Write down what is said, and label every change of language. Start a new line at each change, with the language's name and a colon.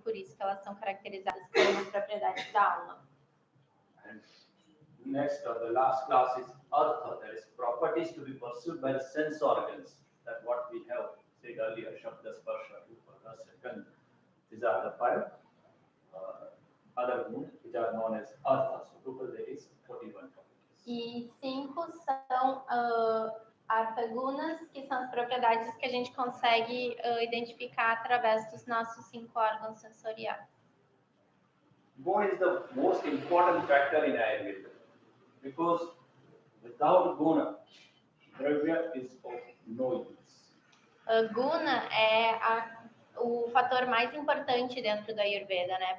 Portuguese: Por isso que elas são caracterizadas como propriedades da alma.
English: And next, or the last class is artha, that is properties to be pursued by the sense organs. That what we have said earlier, Shabda, Sparsha, Rupa, Rasa, Gandha. These are the 5 other gunas which are known as artha. So total there is 41 properties.
Portuguese: E 5 são artha gunas, que são as propriedades que a gente consegue identificar através dos nossos 5 órgãos sensoriais.
English: Guna is the most important factor in Ayurveda because without guna, dravya is of no use.
Portuguese: Guna é o fator mais importante dentro da Ayurveda, né?